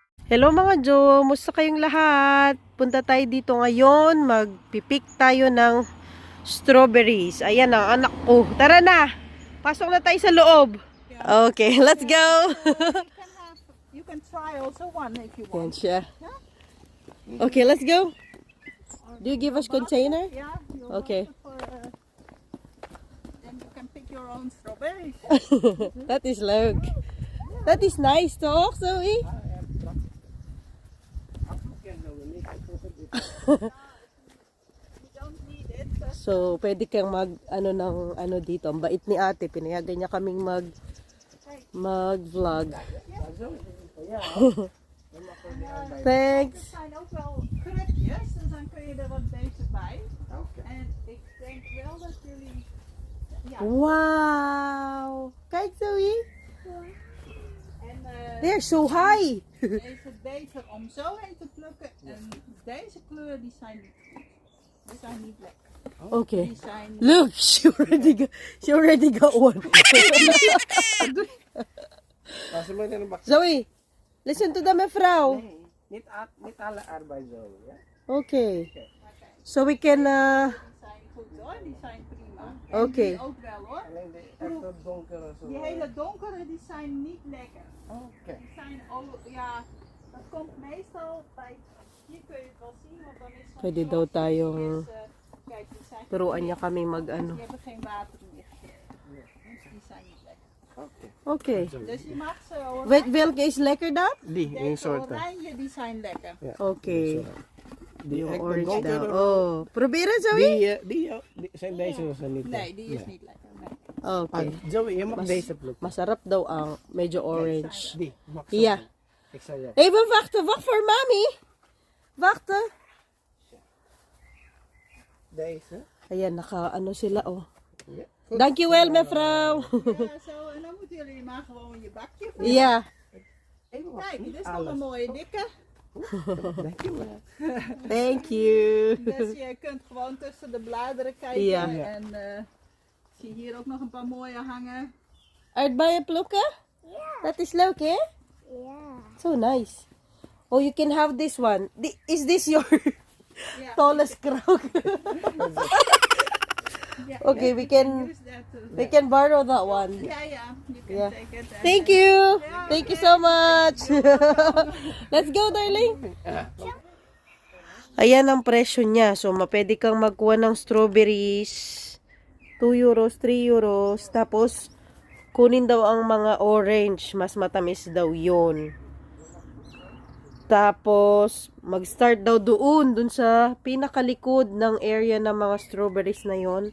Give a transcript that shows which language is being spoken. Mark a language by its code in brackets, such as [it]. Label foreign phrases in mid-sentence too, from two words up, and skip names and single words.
[tl] Hello mga Jo, musta kayong lahat? Punta tayo dito ngayon, magpipik tayo ng strawberries. Ayan ang anak ko. Tara na! Pasok na tayo sa loob. [en] Okay, let's go! You can try also one if you [tl] Yan [en] want. [tl] siya. [en] Okay, let's go. Do you give us container? Yeah. you're Okay. welcome then you can pick your own strawberries. That is look. That is nice toch, Zoe? You don't need it. So, [tl] pwede kang mag dito. Ang bait ni ate, pinayagan niya kaming mag-vlog. [en] Thanks. [nl] Er zijn ook wel krukjes, dus dan kun je er wat beter bij. En ik denk wel dat jullie... Ja. Wow! Kijk Zoe. En [en] They're so high. [nl] is het beter om zo heen te plukken. En deze kleur die zijn niet lekker. [en] Okay. [nl] Die zijn... [en] Look, she already got one. Zoe, listen to the mevrouw. [nl] Niet alle arbeid zo. Ja? [en] Okay. So we can [nl] Die zijn goed hoor, die zijn prima. En Oké. die ook wel hoor. Alleen de echte donkere zo. Die hele donkere die zijn niet lekker. Oké. Die zijn ja, dat komt meestal bij, hier kun je het wel zien, want dan is zo'n [tl] Pwede daw tayong [nl] kijk, die zijn [tl] turuan niya kami mag-ano. [nl] die hebben geen water meer gekregen. Dus die zijn niet lekker. Oké. [en] Okay. [nl] Dus je mag ze Welke is lekker dan? Die, in deze soorten. oranje, die zijn lekker. Ja. Okay. Die [tl] Yung [nl] echte [tl] orange daw. [nl] donkere. Oh. Proberen Zoe? Die zijn deze zo niet. Nee, die is niet lekker. Nee. Okay. Joey, je mag deze plukken. [tl] Masarap daw ang medyo orange. [nl] Die, mag zo. Ja. Ik zal je. Even wachten, wacht voor mami. Wachten. Deze. [tl] Ayan, naka-ano sila oh. [nl] Ja. Dankjewel mevrouw. Ja, zo, en dan moeten jullie maar gewoon je bakje vullen. Ja. Even wat, Kijk, dit niet is nog een alles. mooie dikke. Dankjewel. [en] Thank you. [nl] Dus je kunt gewoon tussen de bladeren kijken. Ja. En zie hier ook nog een paar mooie hangen. Aardbeien plukken? Dat is leuk hè? [en] So nice. Oh, you can have this one. Is this your [nl] Ja. [en] tallest crown? [nl] Ja, [en] Okay, we can use that to- we can borrow that one. [nl] Ja, ja. [en] You can Yeah. take it. and- Thank you. Thank you so much. Let's go, darling. [tl] Ayan ang presyo niya. So, mapwede kang magkuha ng strawberries. 2 euros, 3 euros. Tapos, kunin daw ang mga orange. Mas matamis daw yun. Tapos, mag-start daw dun sa pinakalikod ng area ng mga strawberries na yon.